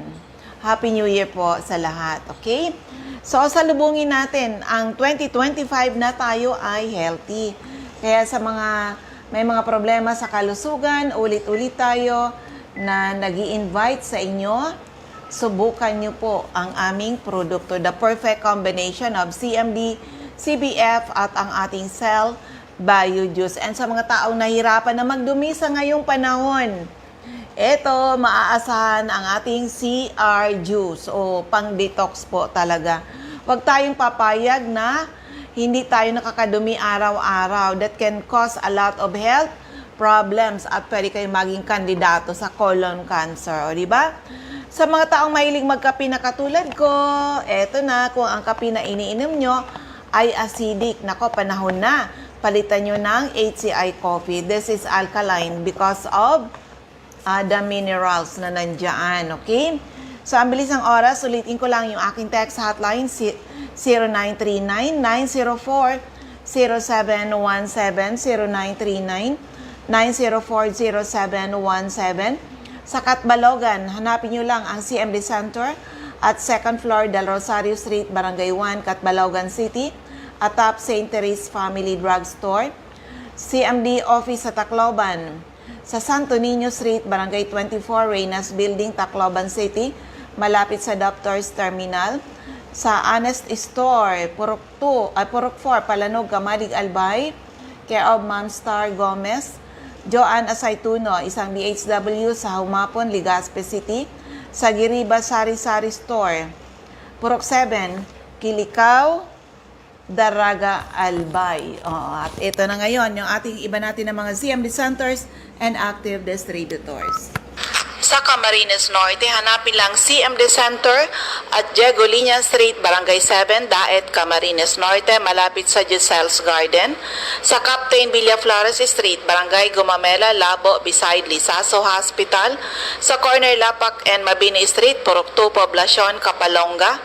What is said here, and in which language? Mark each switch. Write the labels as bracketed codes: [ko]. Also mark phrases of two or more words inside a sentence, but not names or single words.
[en] Happy New Year [tl] po sa lahat, okay? So, salubungin natin, ang 2025 na tayo ay healthy. Kaya sa may mga problema sa kalusugan, ulit-ulit tayo na nag-i-invite sa inyo. Subukan nyo po ang aming produkto, [en] the perfect combination of CMD, CBF [tl] at ang ating [en] Cell Bio Juice. [tl] And sa mga taong nahirapan na magdumi sa ngayong panahon, ito, maaasahan ang ating CR Juice o pang-detox po talaga. Huwag tayong papayag na hindi tayo nakakadumi araw-araw. [en] That can cause a lot of health problems [tl] at pwede kayong maging kandidato sa [en] colon cancer. [tl] O, di ba? Sa mga taong mahilig magkape na katulad ko, eto na, kung ang kape na iniinom nyo ay acidic, nako, panahon na. Palitan nyo ng HCI coffee. [en] This is alkaline because of the minerals [tl] na nandyan, [en] okay? [tl] So, ang bilis ng oras, ulitin ko lang yung aking [en] text hotline, [tl] 0939-904-0717, 0939-904-0717. Sa Catbalogan, hanapin nyo lang ang CMD Center at 2nd floor Del Rosario Street, Barangay 1, Catbalogan City, atop St. Therese Family Drugstore. CMD Office sa Tacloban, sa Santo Niño Street, Barangay 24, Reynas Building, Tacloban City, malapit sa Doctor's Terminal. Sa Honest Store, Purok 4, Palanog, Kamalig, Albay, care of Ma'am Star Gomez. Joanne Asaytuno, isang DHW sa Humapon, Legazpi City. Sa Giriba Sari-Sari Store, Purok 7, Kilikaw, Daraga, Albay. At ito na ngayon, yung ating iba natin ng mga CMD centers [en] and active distributors. [tl] Sa Camarines Norte, hanapin lang CMD Center at Diego Liña Street, Barangay 7, Daet, Camarines Norte, malapit sa Giselle's Garden. Sa Captain Villaflores Street, Barangay Gumamela, Labo, beside Lisaso Hospital. Sa corner Lapak and Mabini Street, Purok 2, Poblacion, Kapalonga.